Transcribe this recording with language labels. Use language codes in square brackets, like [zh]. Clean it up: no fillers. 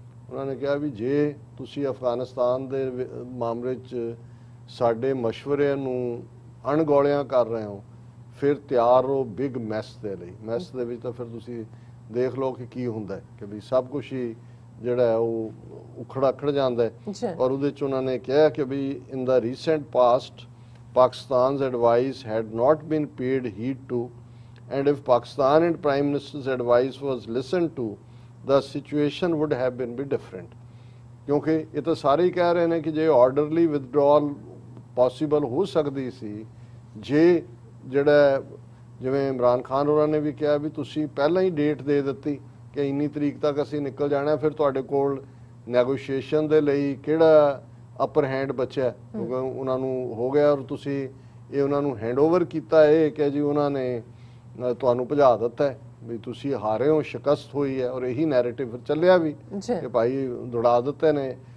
[pa] ਉਹਨਾਂ ਨੇ ਕਿਹਾ ਵੀ ਜੇ ਤੁਸੀਂ ਅਫਗਾਨਿਸਤਾਨ ਦੇ ਮਾਮਲੇ 'ਚ ਸਾਡੇ ਮਸ਼ਵਰੇ ਨੂੰ ਅਣਗੌਲਿਆਂ ਕਰ ਰਹੇ ਹੋ, ਫਿਰ ਤਿਆਰ ਹੋ ਬਿਗ ਮੈਸ ਦੇ ਲਈ। ਮੈਸ ਦੇ ਵਿੱਚ ਤਾਂ ਫਿਰ ਤੁਸੀਂ ਦੇਖ ਲਓ ਕਿ ਕੀ ਹੁੰਦਾ ਕਿ ਵੀ ਸਭ ਕੁਝ ਹੀ ਜਿਹੜਾ ਉਹ ਉਖੜ ਜਾਂਦਾ ਹੈ। ਔਰ ਉਹਦੇ 'ਚ ਉਹਨਾਂ ਨੇ ਕਿਹਾ ਕਿ ਵੀ [en] In the recent past Pakistan's advice had not been paid heed to, and if Pakistan and Prime Minister's advice was listened to, the situation would have been be different. [pa] ਕਿਉਂਕਿ ਇਹ ਤਾਂ ਸਾਰੇ ਹੀ ਕਹਿ ਰਹੇ ਨੇ ਕਿ ਜੇ ਆਰਡਰਲੀ ਵਿਦਡਰਾਅਲ ਪੋਸੀਬਲ ਹੋ ਸਕਦੀ ਸੀ, ਜੇ ਜਿਹੜਾ ਜਿਵੇਂ ਇਮਰਾਨ ਖਾਨ ਹੋਰਾਂ ਨੇ ਵੀ ਕਿਹਾ ਵੀ ਤੁਸੀਂ ਪਹਿਲਾਂ ਹੀ ਡੇਟ ਦੇ ਦਿੱਤੀ ਕਿ ਇੰਨੀ ਤਰੀਕ ਤੱਕ ਅਸੀਂ ਨਿਕਲ ਜਾਣਾ, ਫਿਰ ਤੁਹਾਡੇ ਕੋਲ ਨੈਗੋਸ਼ੀਏਸ਼ਨ ਦੇ ਲਈ ਕਿਹੜਾ ਅਪਰ ਹੈਂਡ ਬਚਿਆ, ਕਿਉਂਕਿ ਉਹਨਾਂ ਨੂੰ ਹੋ ਗਿਆ ਔਰ ਤੁਸੀਂ ਇਹ ਉਹਨਾਂ ਨੂੰ ਹੈਂਡਓਵਰ ਕੀਤਾ ਇਹ ਕਿ ਜੀ ਉਹਨਾਂ ਨੇ ਤੁਹਾਨੂੰ ਭਜਾ ਦਿੱਤਾ ਵੀ ਤੁਸੀਂ ਹਾਰੇ ਹੋ, ਸ਼ਿਕਸਤ ਹੋਈ ਹੈ। ਔਰ ਇਹੀ ਨੈਰੇਟਿਵ ਚੱਲਿਆ ਵੀ ਕਿ ਭਾਈ ਦੌੜਾ ਦਿੱਤੇ ਨੇ।